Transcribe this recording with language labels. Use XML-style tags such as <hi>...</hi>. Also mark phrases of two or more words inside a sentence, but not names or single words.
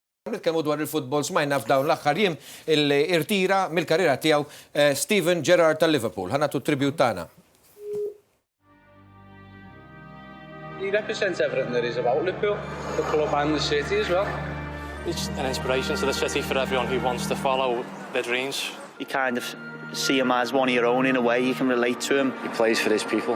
<mt>Nitkellmu dwar il-futbol smajna f'dawn l-aħħar jiem il-irtira mill-karriera tiegħu Steven Gerrard tal-Liverpool. Ħanatu tribute tagħna.</mt> <en>He represents everything that is about Liverpool, the club and the city as well. He's an inspiration to the city for everyone who wants to follow their dreams. You kind of see him as one of your own in a way, you can relate to him. He plays for his people.</en>